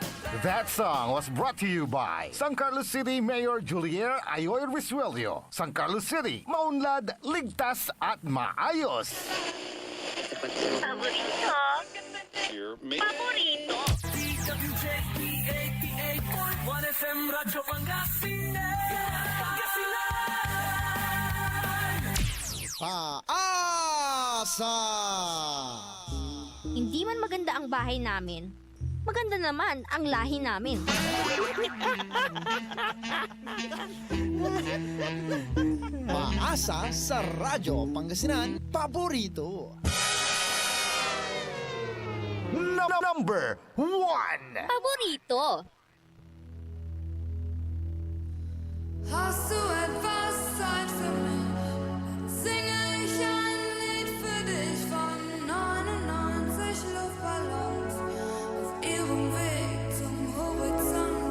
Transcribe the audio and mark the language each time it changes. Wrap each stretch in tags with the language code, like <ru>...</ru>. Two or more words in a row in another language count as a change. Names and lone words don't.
<en>That song was brought to you by San Carlos City Mayor Julier Ayoy Risuelio. San Carlos City,</en> <tl>maunlad, ligtas at maayos. Paborito. Paborito. DWJP 88.1 FM Radyo Paasa! Hindi man maganda ang bahay namin, maganda naman ang lahi namin. Paasa sa Radyo Pangasinan Paborito.</tl> <en>Number 1.</en> <tl>Paborito.</tl> <de>Hast du etwas Zeit für mich? Singe ich ein Lied für dich von 99 Luftballons auf ihrem Weg zum Horizont.</de>